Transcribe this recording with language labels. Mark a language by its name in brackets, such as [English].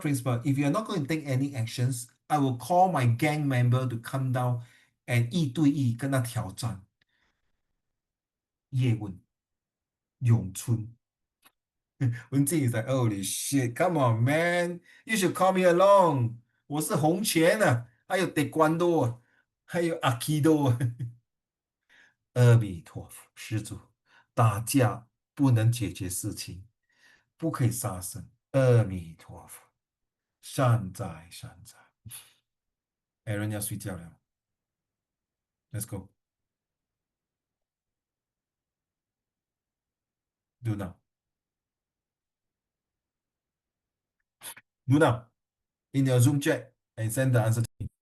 [English] Principal, if you are not going to take any actions, I will call my gang member to come down and [Chinese] 一对一跟他挑战。叶问、咏春。 [English] 文静 is like, holy shit, come on, man. You should call me along. [Chinese] 我是洪拳啊，还有 taekwondo 啊，还有 aikido 啊。阿弥陀佛，施主，打架不能解决事情，不可以杀生。阿弥陀佛。山寨。 Aaron 要睡觉了， [English] Let's go. Do now. Do now. In your Zoom chat and send the answer to me.